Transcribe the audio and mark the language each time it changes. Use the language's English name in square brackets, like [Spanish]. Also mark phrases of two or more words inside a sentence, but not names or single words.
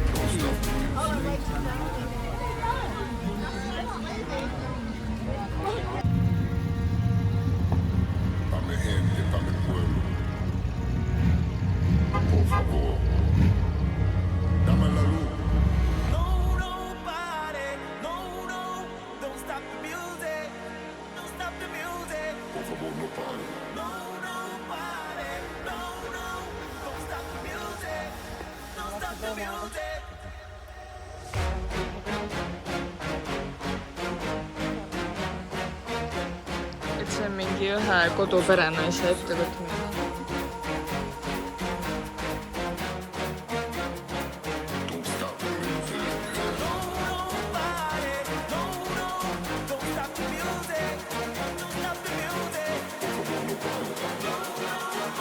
[Spanish] Dame gente, dame pueblo. Por favor, dame la luz. Por favor, no pare. [Estonian] Et see on mingi ühe koduperenaise ettevõtmine. [English] Don't stop the music. [Spanish] Por favor, no pare.